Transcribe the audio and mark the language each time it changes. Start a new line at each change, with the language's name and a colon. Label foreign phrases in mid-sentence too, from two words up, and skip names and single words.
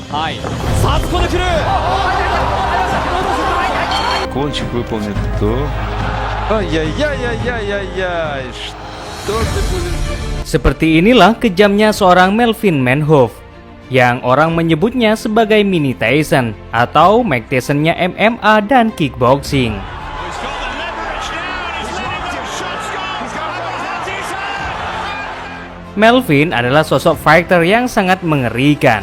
Japanese: はいさあ突っ込んでくる
Korean: Гол 죽을 뻔했어.
Russian: Ай-яй-яй-яй-яй-яй. Что ты будешь?
Indonesian: Seperti inilah kejamnya seorang Melvin Manhoef, yang orang menyebutnya sebagai mini Tyson atau Mike Tyson-nya MMA dan kickboxing. Melvin adalah sosok fighter yang sangat mengerikan.